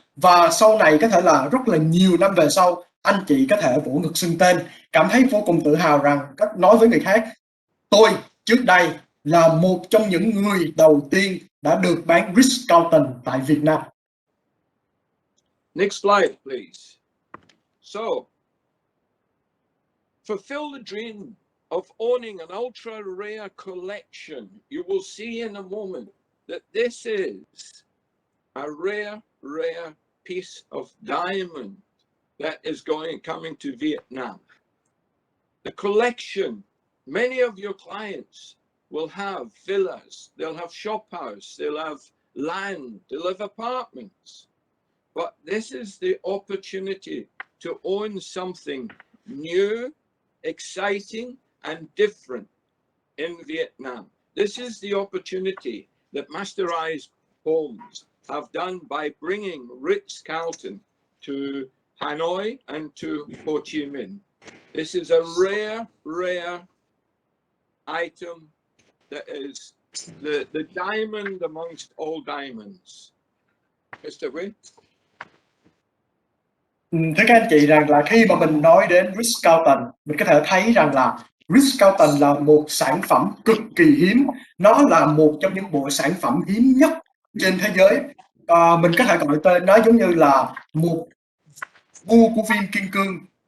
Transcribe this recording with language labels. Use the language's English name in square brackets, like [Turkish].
[Vietnamese] Và sau này có thể là rất là nhiều năm về sau, anh chị có thể vỗ ngực xưng tên, cảm thấy vô cùng tự hào rằng nói với người khác, tôi trước đây là một trong những người đầu tiên đã được bán Ritz-Carlton tại Việt Nam. [English] Next slide, please. So, fulfill the dream of owning an ultra rare collection. You will see in a moment that this is a rare piece of diamond that is coming to Vietnam. The collection, many of your clients will have villas, they'll have shop house, they'll have land, they'll have apartments. But this is the opportunity to own something new, exciting, and different in Vietnam. This is the opportunity that Masterized Homes have done by bringing Ritz-Carlton to Hanoi and to Ho Chi Minh. This is a rare item that is the diamond amongst all diamonds. Mr. Wynn? [Vietnamese] Thưa các anh chị rằng là khi mà mình nói đến Ritz-Carlton, mình có thể thấy rằng là Ritz-Carlton là một sản phẩm cực kỳ hiếm. Nó là một trong những bộ sản phẩm hiếm nhất trên thế giới. Mình có thể gọi tên nó giống như là một vua của phim Kim Cương.